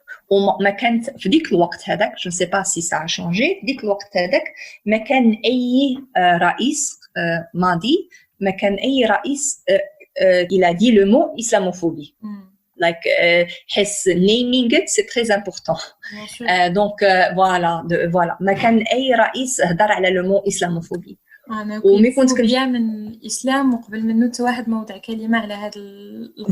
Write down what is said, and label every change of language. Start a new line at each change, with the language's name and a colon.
Arabic: وما كانت في ديك الوقت هذاك
French: je ne sais pas si ça a changé
Arabic: في ديك الوقت هذاك ما كان أي رئيس ماضي ما كان أي رئيس
French: il a dit le mot islamophobie.
English: Like
French: حس
English: naming it
French: c'est très important. Donc voilà
Arabic: ما كان أي رئيس هدر على le mot islamophobie. ومي كنت كنبيع من الإسلام وقبل منه حتى واحد ما وضع كلمة على هذا